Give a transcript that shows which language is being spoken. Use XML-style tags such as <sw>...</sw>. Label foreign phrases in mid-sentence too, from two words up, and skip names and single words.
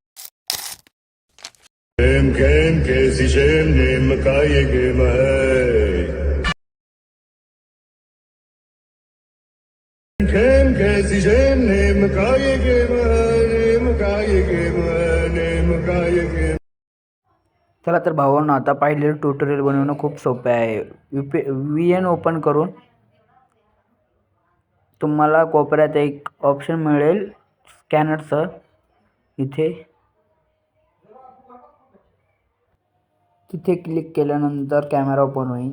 <mr>Kem si nem kaye gemay. Kem si nem kaye gemay, nem kaye gemay, nem kaye gemay. चला तर भावांनो, आता पाहिलेलं ट्युटोरियल बनवणं खूप सोपं आहे. VN ओपन करून तुम्हाला कोपऱ्यात एक ऑप्शन मिळेल स्कॅनरचं. तिथे क्लिक केल्यानंतर कॅमेरा ओपन होईल.</mr>